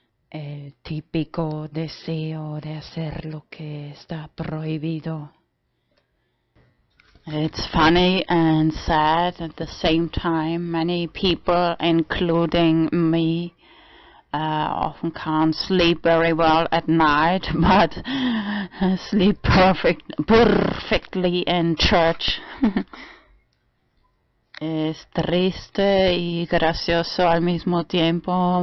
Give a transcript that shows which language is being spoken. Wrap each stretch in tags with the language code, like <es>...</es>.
<es>El típico deseo de hacer lo que está prohibido.</es> <en>It's funny and sad at the same time. Many people, including me, often can't sleep very well at night, but sleep perfectly in church.</en> <es>Es triste y gracioso al mismo tiempo.</es>